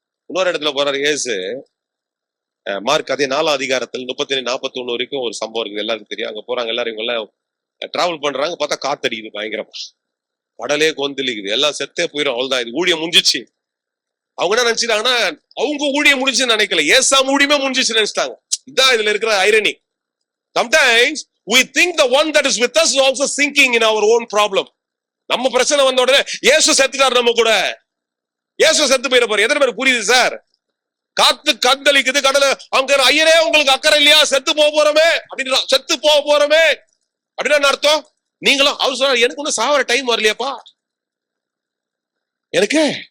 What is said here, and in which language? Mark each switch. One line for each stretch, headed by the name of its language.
Tamil: இன்னொரு இடத்துல போறாரு இயேசு, மார்க் அதே 4ஆம் அதிகாரத்தில் 37-41 வரைக்கும் ஒரு சம்பவம் இருக்குது, எல்லாருக்கும் தெரியும். அங்க போறாங்க, எல்லாரும் இவங்க எல்லாம் டிராவல் பண்றாங்க, பார்த்தா காத்தடிக்குது பயங்கரமா, கடலே கொந்தளிக்குது, எல்லாம் செத்தே போயிடும், அவ்வளவுதான், இது ஊழியம் முடிஞ்சிச்சு. அவங்க என்ன நினைச்சிட்டாங்கன்னா, அவங்க ஊழியம் முடிஞ்சுன்னு நினைக்கல, ஏசாம ஊழியமே முடிஞ்சிச்சு நினைச்சிட்டாங்க. இதான் இதுல இருக்கிற irony.
English: Sometimes we think the one that is with us is also sinking in our own problem.
Tamil: நம்ம பிரச்சனை வந்த உடனே இயேசு செத்துட்டாரு, நம்ம கூட இயேசு செத்து போயிட போறாரு. எத்தனை பேர் புரியுது சார்? காத்து கந்தளிக்குது, கடல அவங்க ஐயரே உங்களுக்கு அக்கறை இல்லையா, செத்து போக போறோமே அப்படின்னா, செத்து போக போறோமே அப்படின்னா அர்த்தம். நீங்களும் அவர் சொல்றாரு, எனக்கு ஒன்னும் சாவர டைம் வரலையாப்பா எனக்கு.